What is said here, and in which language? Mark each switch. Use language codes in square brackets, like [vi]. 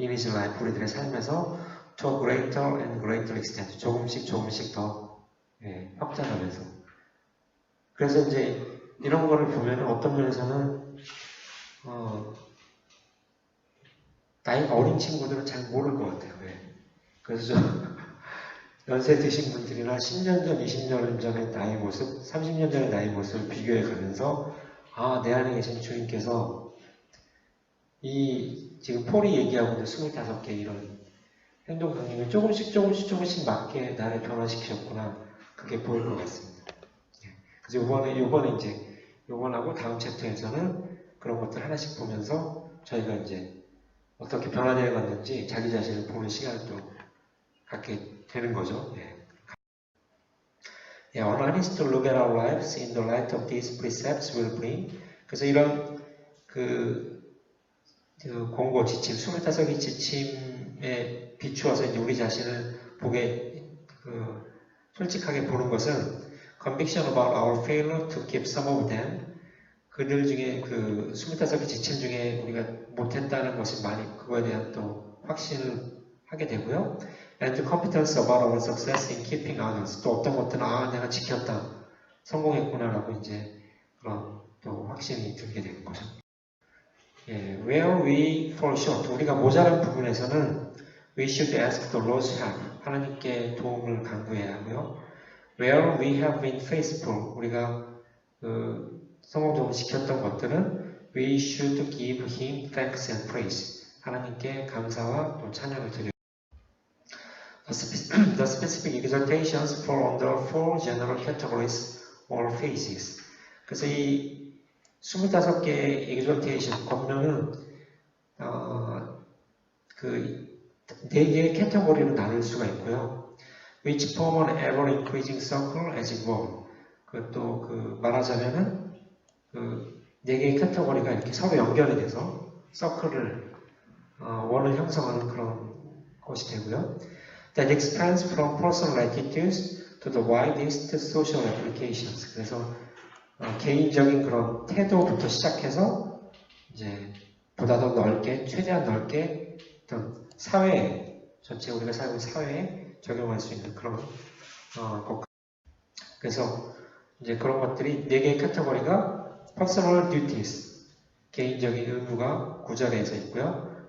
[en] In his life, [ko] 우리들의 삶에서 [en] to a greater and greater extent, [ko] 조금씩 더 확장하면서. 그래서 이제 이런 거를 보면 어떤 면에서는 나이가 어린 친구들은 잘 모를 것 같아요. 그래서 연세 드신 분들이나 10년 전, 20년 전의 나의 모습, 30년 전의 나의 모습을 비교해 가면서 내 안에 계신 주님께서 이 지금 폴이 얘기하고 있는 25개 이런 행동 강림을 조금씩 맞게 나를 변화시키셨구나. 그게 보일 것 같습니다. 그래서 요번하고 다음 챕터에서는 그런 것들 하나씩 보면서 저희가 이제 어떻게 변화되어 갔는지 자기 자신을 보는 시간을 또 갖게 되는 거죠. [en] Our line is to look at our lives in the light of these precepts will bring. [ko] 그래서 이런 그 공고 지침, 25개 지침에 비추어서 이제 우리 자신을 보게 솔직하게 보는 것은 [en] conviction about our failure to keep some of them. [ko] 그들 중에 25개 지침 중에 우리가 못했다는 것이 그거에 대한 또 확신을 하게 되고요. [en] And competence about our success in keeping others. [ko] 또 어떤 것들은 내가 지켰다, 성공했구나라고 이제 그런 또 확신이 들게 되는 거죠. [en] Where we fall short, [ko] 우리가 모자란 부분에서는 [en] we should ask the Lord's help. [ko] 하나님께 도움을 간구해야 하고요. [en] Where we have been faithful, [ko] 우리가 성공적으로 지켰던 것들은 [en] we should give Him thanks and praise. [ko] 하나님께 감사와 또 찬양을 드려요. [en] The specific exhortations fall under four general categories or phases. [ko] 그래서 이 25개의 exhortation, 권면은 4개의 캐테고리로 나눌 수가 있고요. [en] Which form an ever increasing circle as it were. [ko] 말하자면은 4개의 카테고리가 이렇게 서로 연결이 돼서 서클을 원을 형성하는 그런 것이 되고요. [en] That expands from personal attitudes to the widest social applications. [ko] 그래서 개인적인 그런 태도부터 시작해서 이제 보다 더 넓게, 최대한 넓게 어떤 사회에, 전체 우리가 살고 있는 사회에 적용할 수 있는 그런 것. 그래서 이제 그런 것들이 4개의 카테고리가 [en] personal duties, [ko] 개인적인 의무가 9절에서 있고요.